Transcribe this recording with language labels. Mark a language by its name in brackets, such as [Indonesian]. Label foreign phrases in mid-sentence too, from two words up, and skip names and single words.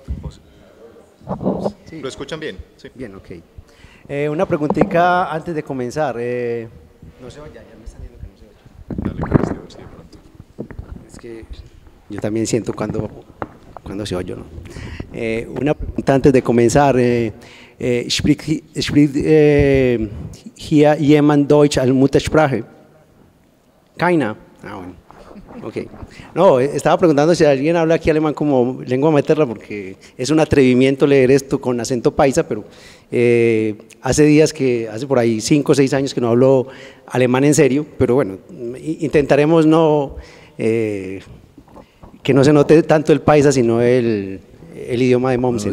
[Spanish] Sí. ¿Lo escuchan bien? Sí. Bien, ok. Una preguntita antes de comenzar. No se oye, ya me están diciendo que no se oye. Dale, que se oye, sí, de pronto. Es que yo también siento cuando se oye, ¿no? Una pregunta antes de comenzar. [German] Spricht hier jemand Deutsch als Muttersprache? Keiner. [Spanish] Ah, bueno. Ok. No, estaba preguntando si alguien habla aquí alemán como lengua materna, porque es un atrevimiento leer esto con acento paisa, pero hace por ahí 5 o 6 años que no hablo alemán en serio, pero bueno, intentaremos que no se note tanto el paisa, sino el idioma de Mommsen.